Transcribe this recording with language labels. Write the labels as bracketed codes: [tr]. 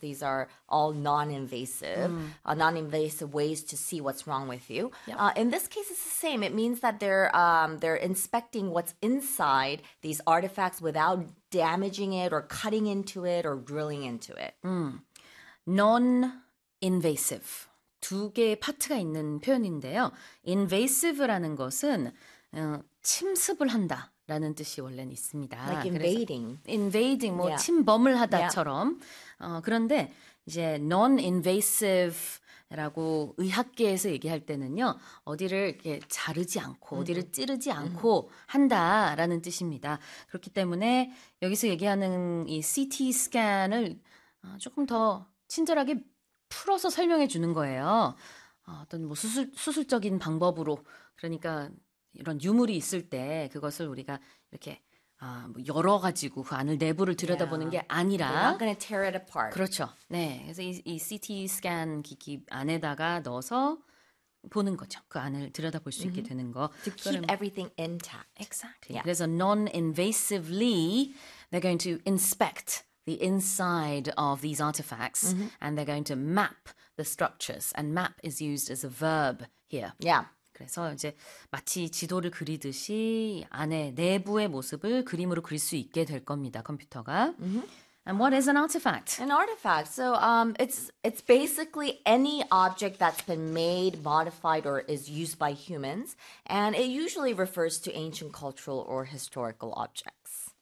[en] These are all non-invasive ways to see what's wrong with you. In this case, it's the same. It means that they're inspecting what's inside these artifacts without damaging it or cutting into it or drilling into it. Non-invasive. [ko] 두 개의 파트가 있는 표현인데요. invasive라는 것은 침습을 한다라는 뜻이 원래는 있습니다. [en] Like [ko] 그래서 [en] invading. invading, 뭐 Yeah. [ko] 침범을 하다처럼. 그런데 이제 non-invasive라고 의학계에서 얘기할 때는요. 어디를 이렇게 자르지 않고, 어디를 찌르지 않고 한다라는 뜻입니다. 그렇기 때문에 여기서 얘기하는 이 CT 스캔을 조금 더 친절하게 풀어서 설명해 주는 거예요. 어떤 뭐 수술적인 방법으로, 그러니까 이런 유물이 있을 때 그것을 우리가 이렇게 뭐 열어가지고 그 안을 내부를 들여다보는 게 아니라, [en] They're not gonna tear it apart. [ko] 그렇죠. 네, 그래서 이 CT 스캔 기기 안에다가 넣어서 보는 거죠. 그 안을 들여다볼 수 있게 되는 거. [en] To keep everything intact. Exactly. Yeah. 그래서 non-invasively they're going to inspect the inside of these artifacts, and they're going to map the structures. And map is used as a verb here. Yeah. [ko] 그래서 이제 마치 지도를 그리듯이 안에 내부의 모습을 그림으로 그릴 수 있게 될 겁니다, 컴퓨터가. [en] And what is an artifact? An artifact. So it's basically any object that's been made, modified, or is used by humans. And it usually refers to ancient cultural or historical objects.